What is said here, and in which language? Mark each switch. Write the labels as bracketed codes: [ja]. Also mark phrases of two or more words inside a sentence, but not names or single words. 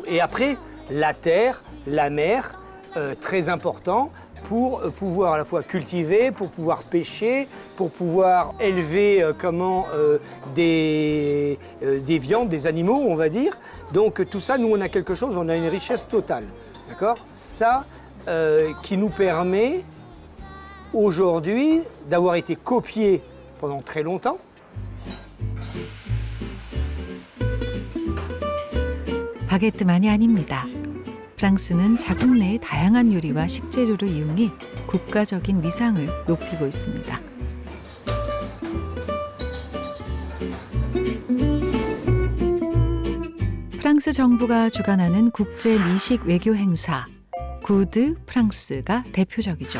[fr] Et après, la terre, la mer, très important pour pouvoir à la fois cultiver, pour pouvoir pêcher, pour pouvoir élever des viandes, des animaux, on va dire. Donc tout ça, nous, on a quelque chose, on a une richesse totale. D'accord ? Ça qui nous permet aujourd'hui d'avoir été copié pendant très longtemps. [ko] 바게트만이 아닙니다. 프랑스는 자국 내의 다양한 요리와 식재료를 이용해 국가적인 위상을 높이고 있습니다. 프랑스 정부가 주관하는 국제 미식 외교 행사 구드 프랑스가 대표적이죠.